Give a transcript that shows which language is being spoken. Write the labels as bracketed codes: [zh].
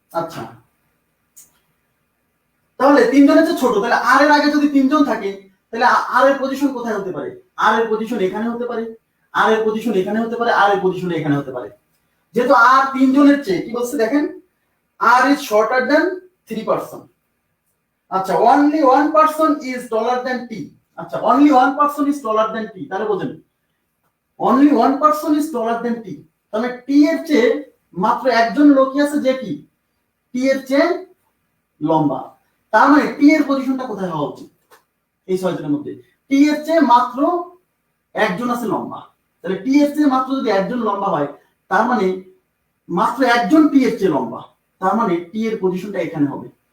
[bn] আচ্ছা তাহলে 3 জনের চেয়ে ছোট, তাহলে r এর আগে যদি 3 জন থাকে তাহলে r এর পজিশন কোথায় হতে পারে? r এর পজিশন এখানে হতে পারে, r এর পজিশন এখানে হতে পারে, r এর পজিশন এখানে হতে পারে। যেহেতু r 3 জনের চেয়ে, কি বলছে দেখেন [en] r is shorter than 3 person। আচ্ছা only one person is taller than t, আচ্ছা only one person is taller than t, [bn] তাহলে বোঝেন [en] only one person is taller than t, [bn] তাহলে t এর চেয়ে মাত্র একজন লোকই আছে যে কি t এর চেয়ে লম্বা। তার মানে t এর পজিশনটা কোথায় হওয়া উচিত? এই 6 জনের মধ্যে t এর চেয়ে মাত্র একজন আছে লম্বা। তাহলে t এর চেয়ে মাত্র যদি একজন লম্বা হয় তার মানে মাত্র একজন t এর চেয়ে লম্বা, তার মানে t এর পজিশনটা এখানে হবে।